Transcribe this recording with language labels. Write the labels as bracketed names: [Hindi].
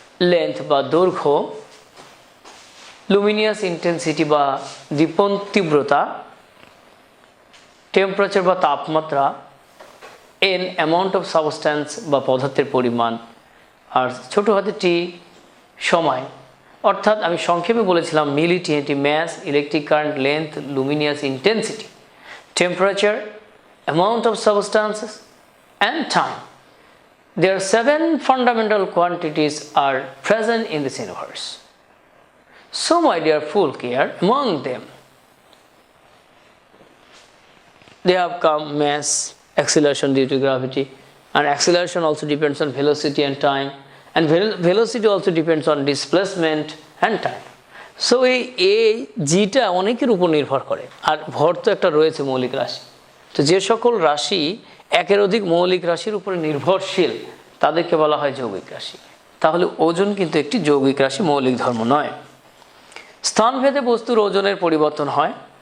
[Bangla] Length বা দৈর্ঘ্য, Luminous intensity বা দীপন তীব্রতা, টেম্পারেচার বা তাপমাত্রা, এন অ্যামাউন্ট অফ সাবস্ট্যান্স বা পদার্থের পরিমাণ, আর ছোটো হাতে টি সময়। অর্থাৎ আমি সংক্ষেপে বলেছিলাম মিলিটিএনটি mass, electric current, length, Luminous intensity, temperature, amount of substances [English] and time. There are 7 fundamental quantities are present in this universe. So my dear folk here, among them they have come mass, acceleration due to gravity, and acceleration also depends on velocity and time, and velocity also depends on displacement and time. [Bangla] So এই জিটা অনেকের উপর নির্ভর করে, আর ভর তো একটা রয়েছে মৌলিক রাশি। তো যে সকল রাশি একের অধিক মৌলিক রাশির উপরে নির্ভরশীল তাদেরকে বলা হয় যৌগিক রাশি। তাহলে ওজন কিন্তু একটি যৌগিক রাশি, মৌলিক ধর্ম নয়। স্থানভেদে বস্তুর ওজনের পরিবর্তন হয়।